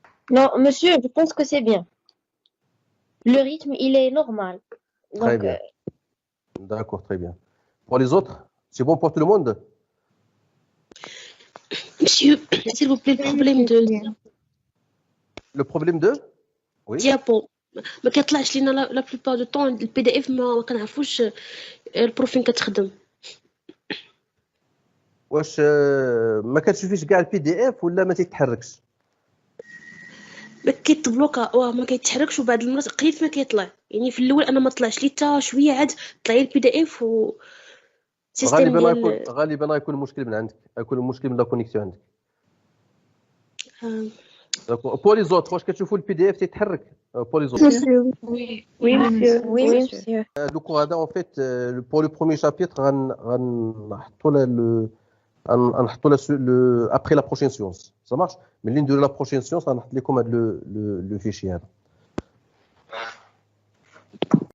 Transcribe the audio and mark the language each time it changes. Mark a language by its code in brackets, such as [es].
[fr] Non, monsieur, je pense que c'est bien. Le rythme, il est normal. Très Donc, bien. D'accord, très bien. Pour les autres, c'est bon pour tout le monde? Monsieur, s'il vous plaît, Le problème de? Oui. diapo. [ar] ما كيطلعش لينا لا بلوبار دو طون البي دي اف ما كنعرفوش البروف فين كتخدم. واش ما كتشوفيش كاع البي دي اف ولا ما تيتحركش؟ ما كيتبلوكا ما كيتحركش وبعد المرات قليل ما كيطلع يعني في الاول انا ما طلعش لي حتى شويه عاد طلع لي البي دي اف و غالبا غيكون المشكل من عندك، غيكون المشكل من لا كونيكسيون عندك. [fr] Pour les autres, [ar] واش كتشوفوا البي دي اف تيتحرك؟ [fr] Pour les autres. oui, monsieur. Oui, monsieur. [ar] دوك هذا [fr] en fait pour le premier chapitre [ar] غنحطوا له [fr] après la prochaine séance. Ça marche. [ar] ملي نديروا [fr] la prochaine séance [ar] غنحط لكم هذا [fr] le fichier [ar] هذا.